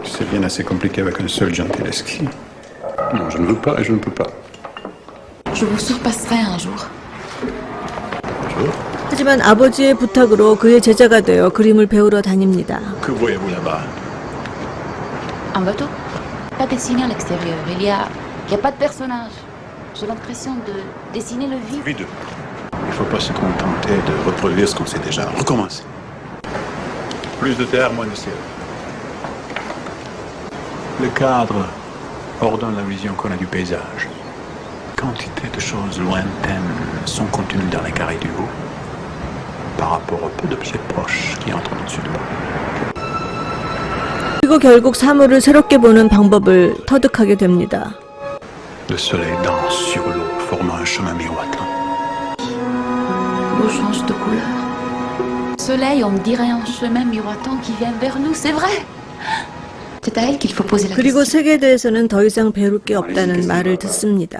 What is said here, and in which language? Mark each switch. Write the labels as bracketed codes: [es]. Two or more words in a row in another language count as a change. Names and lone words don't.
[fr] devienne assez compliquée avec un seul Gentileschi. Non, je ne veux pas et je ne peux pas. Je vous surpasserai un jour. Bonjour. [ko] 하지만 아버지의 부탁으로 그의 제자가 되어 그림을 배우러 다닙니다. [fr] Que voyez-vous là-bas? Un bateau? Pas dessiné à l'extérieur. Il y a pas de personnage. J'ai l'impression de dessiner le vide. Vide. Il ne faut pas se contenter de reproduire ce qu'on sait déjà. Recommencer. Plus de terre, moins de ciel. Le cadre ordonne la vision qu'on a du paysage. Quantité de choses lointaines sont contenues dans les carrés du haut par rapport au peu d'objets proches qui entrent au-dessus de nous. [ko] 그리고 결국 사물을 새롭게 보는 방법을 터득하게 됩니다. [fr] Le soleil danse sur l'eau, formant un chemin miroitant. L'eau change de couleur. Soleil, on me dirait un chemin miroitant qui vient vers nous, c'est vrai. C'est à elle qu'il faut poser la [ko] 그리고 [fr] question. [ko] 색에 대해서는 더 이상 배울 게 없다는 말을 듣습니다.